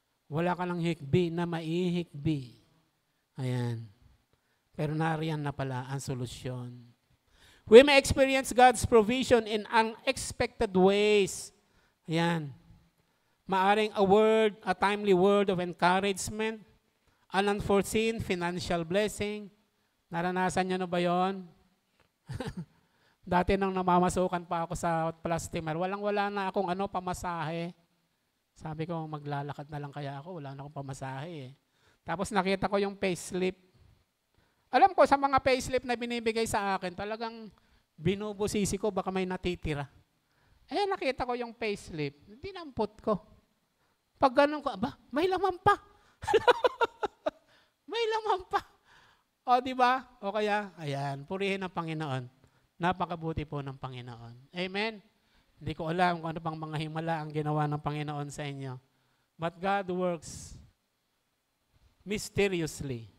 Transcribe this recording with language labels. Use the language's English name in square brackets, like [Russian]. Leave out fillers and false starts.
[Filipino] Wala ka ng hikbi na maihikbi. Ayan. Pero nariyan na pala ang solusyon. [English] We may experience God's provision in unexpected ways. Ayan. [Filipino] Maaring [English] a word, a timely word of encouragement, an unforeseen financial blessing. [Filipino] Naranasan niyo na ba yun? Dati nang namamasukan pa ako sa Plastimer, walang-wala na akong pamasahe. Sabi ko, maglalakad na lang kaya ako, wala na akong pamasahe. Tapos nakita ko yung payslip. Alam ko, sa mga payslip na binibigay sa akin, talagang binubusisi ko, baka may natitira. Nakita ko yung payslip, dinampot ko. Pag ganun ko, may laman pa. May laman pa. O, di ba? O kaya, ayan, purihin ang Panginoon. Napakabuti po ng Panginoon. Amen? Hindi ko alam kung ano pang mga himala ang ginawa ng Panginoon sa inyo. [English] But God works mysteriously.